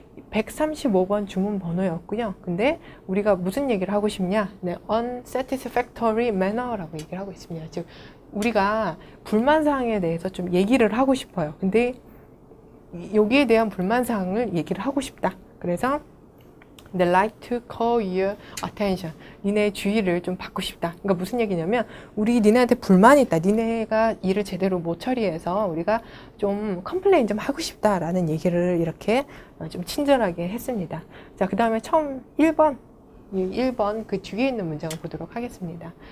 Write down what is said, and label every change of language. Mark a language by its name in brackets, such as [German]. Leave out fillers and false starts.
[Korean] 135번 주문 번호였고요. 근데 우리가 무슨 얘기를 하고 싶냐? 네, [English] unsatisfactory manner [Korean] 라고 얘기를 하고 있습니다. 즉, 우리가 불만사항에 대해서 좀 얘기를 하고 싶어요. 근데 여기에 대한 불만사항을 얘기를 하고 싶다. [English] 그래서 They'd like to call your attention. [Korean] 니네의 주의를 좀 받고 싶다. 그러니까 무슨 얘기냐면 우리 니네한테 불만이 있다. 니네가 일을 제대로 못 처리해서 우리가 좀 컴플레인 좀 하고 싶다라는 얘기를 이렇게 좀 친절하게 했습니다. 자, 그 다음에 처음 1번 그 뒤에 있는 문장을 보도록 하겠습니다.